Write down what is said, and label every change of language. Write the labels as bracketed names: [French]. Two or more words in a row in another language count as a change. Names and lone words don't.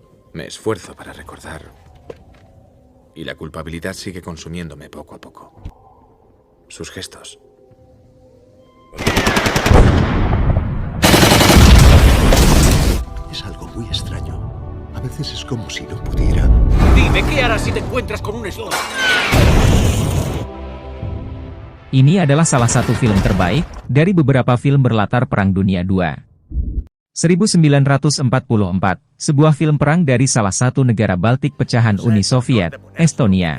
[Spanish] Me esfuerzo para recordar. Y la culpabilidad sigue consumiéndome poco a poco. Sus gestos. Es algo muy extraño. A veces es como si no pudiera. Dime, ¿qué harás si te encuentras con un slot? [Indonesian] Ini adalah salah satu film terbaik dari beberapa film berlatar Perang Dunia II. 1944, sebuah film perang dari salah satu negara Baltik pecahan Uni Soviet, Estonia.